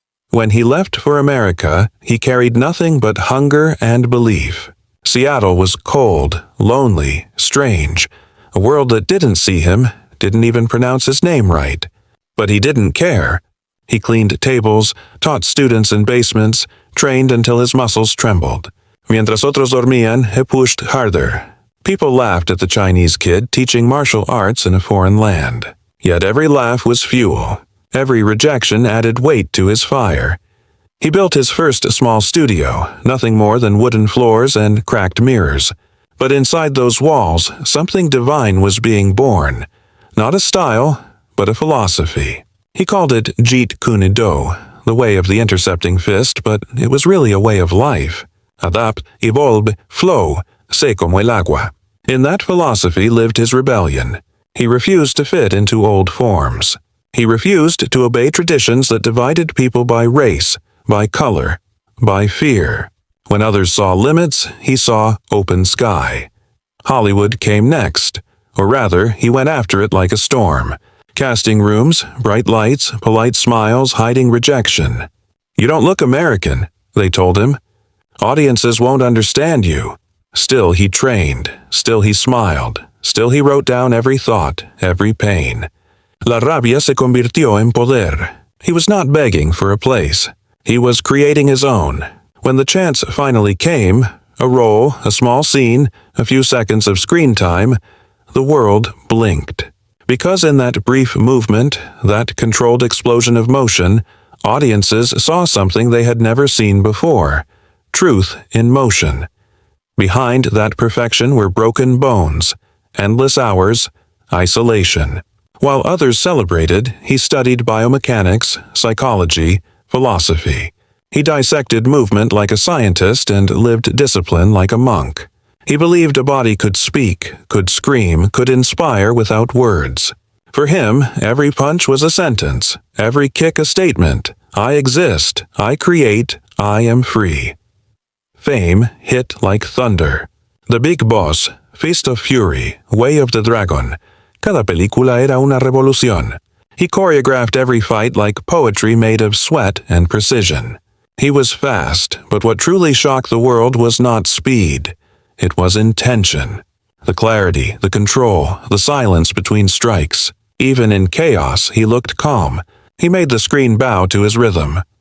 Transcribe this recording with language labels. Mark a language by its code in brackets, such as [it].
[en] When he left for America, he carried nothing but hunger and belief. Seattle was cold, lonely, strange, a world that didn't see him, didn't even pronounce his name right. But he didn't care. He cleaned tables, taught students in basements, trained until his muscles trembled. [es] Mientras otros dormían, [en] he pushed harder. People laughed at the Chinese kid teaching martial arts in a foreign land. Yet every laugh was fuel. Every rejection added weight to his fire. He built his first small studio, nothing more than wooden floors and cracked mirrors. But inside those walls, something divine was being born. Not a style, but a philosophy. He called it Jeet Kune Do, the way of the intercepting fist, but it was really a way of life. Adapt, evolve, flow, [es] sé como el agua. [en] In that philosophy lived his rebellion. He refused to fit into old forms. He refused to obey traditions that divided people by race, by color, by fear. When others saw limits, he saw open sky. Hollywood came next, or rather, he went after it like a storm. Casting rooms, bright lights, polite smiles hiding rejection. You don't look American, they told him. Audiences won't understand you. Still he trained, still he smiled, still he wrote down every thought, every pain. [es] La rabia se convirtió en poder. [en] He was not begging for a place. He was creating his own. When the chance finally came, a role, a small scene, a few seconds of screen time, the world blinked. Because in that brief movement, that controlled explosion of motion, audiences saw something they had never seen before. Truth in motion. Behind that perfection were broken bones, endless hours, isolation. While others celebrated, he studied biomechanics, psychology, philosophy. He dissected movement like a scientist and lived discipline like a monk. He believed a body could speak, could scream, could inspire without words. For him, every punch was a sentence, every kick a statement. I exist, I create, I am free. Fame hit like thunder. The Big Boss, Fist of Fury, Way of the Dragon. [es] Cada película era una revolución. [en] He choreographed every fight like poetry made of sweat and precision. He was fast, but what truly shocked the world was not speed. It was intention. The clarity, the control, the silence between strikes. Even in chaos, he looked calm. He made the screen bow to his rhythm.